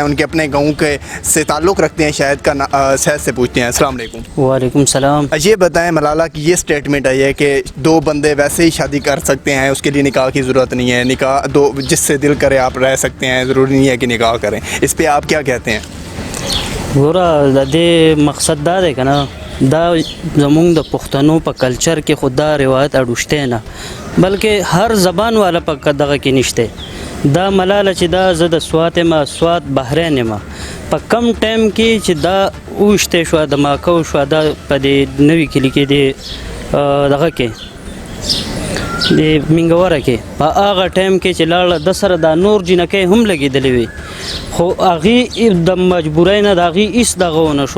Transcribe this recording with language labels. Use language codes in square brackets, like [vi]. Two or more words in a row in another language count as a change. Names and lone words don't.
[ur] ان کے اپنے گاؤں کے سے تعلق رکھتے ہیں. شاہد کا شاہد سے پوچھتے ہیں. [ar] السلام علیکم. وعلیکم السلام. [ur] یہ بتائیں, ملالہ کی یہ اسٹیٹمنٹ ہے کہ 2 بندے ویسے ہی شادی کر سکتے ہیں, اس کے لیے نکاح کی ضرورت نہیں ہے, نکاح 2 جس سے دل کرے آپ رہ سکتے ہیں, ضروری نہیں ہے کہ نکاح کریں. اس پہ آپ کیا کہتے ہیں؟ [ps] ګوره د دې مقصد دا دی که نه, دا زمونږ د پښتنو په کلچر کې خو دا روایت اړوشتی نه, بلکې هر زبان والا په دغه کې نشته. دا ملاله چې دا زه د سوات یم, سوات بحرین یم, په کم ټایم کې چې دا اوشتی شوه, د ماکو شوه, دا په دې نوي کلي کې د دغه کې د منګوره کې په هغه ټایم کې چې لاړه د سره دا نور جنکۍ هم لګېدلې وي, خو هغې د مجبورۍ نه د هغې هېڅ دغه ونه شو.